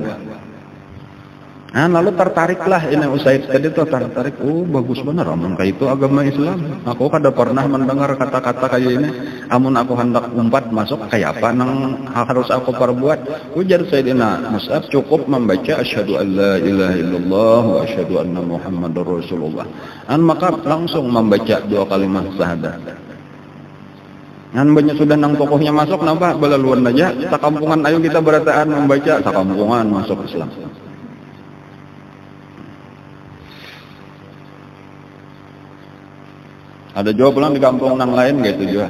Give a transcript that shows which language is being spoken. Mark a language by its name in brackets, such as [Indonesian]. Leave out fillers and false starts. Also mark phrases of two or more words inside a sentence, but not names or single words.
[Banjar] Nah, lalu tertariklah ini Usaid tadi tuh tertarik. Oh, bagus benar amun kayak itu agama Islam. Aku kada pernah mendengar kata-kata kayak ini. Amun aku hendak umpat masuk kayak apa nang harus aku perbuat? Ujar Sayyidina Mus'ab cukup membaca [Arabic] أشهد أن لا إله إلا الله وأشهد أن محمدا رسول الله. [Banjar] Maka langsung membaca 2 kalimat syahadat. Banyak sudah nang tokohnya masuk napa balaluan aja sakampungan ayo kita berataan membaca sakampungan masuk Islam. Ada juga pulang di kampung nang lain gitu juga.